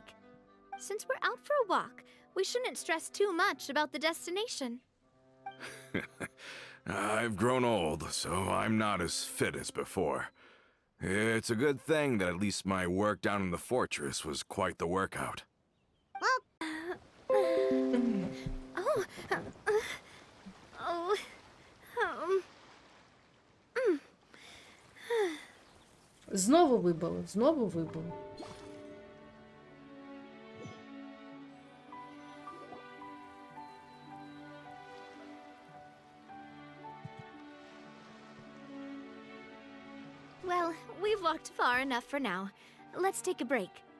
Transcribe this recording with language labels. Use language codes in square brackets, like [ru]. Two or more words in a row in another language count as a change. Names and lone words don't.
[en] Since we're out for a walk, we shouldn't stress too much about the destination. I've grown old, so I'm not as fit as before. It's a good thing that at least my work down in the fortress was quite the workout. [uk] Знову вибило, знову вибило. [en] Well, we've walked far enough for now. Let's take a break.